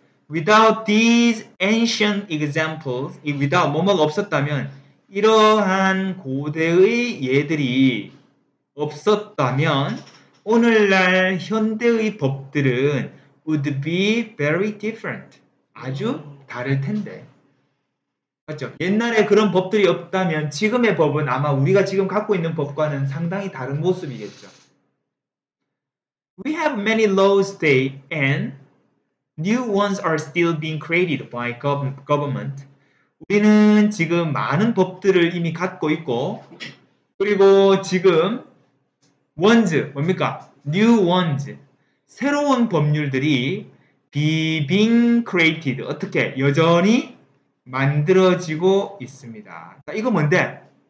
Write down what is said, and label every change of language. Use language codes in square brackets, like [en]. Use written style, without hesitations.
[en] Without these ancient examples, without [ko] 뭐뭐가 없었다면 이러한 고대의 예들이 없었다면 오늘날 현대의 법들은 [en] would be very different. [ko] 아주 다를 텐데. 맞죠? 옛날에 그런 법들이 없다면 지금의 법은 아마 우리가 지금 갖고 있는 법과는 상당히 다른 모습이겠죠. [en] We have many laws today and new ones are still being created by government. [ko] 우리는 지금 많은 법들을 이미 갖고 있고 그리고 지금 ones 뭡니까? [en] new ones [ko] 새로운 법률들이 [en] being created [ko] 어떻게 여전히 만들어지고 있습니다. 이거 뭔데?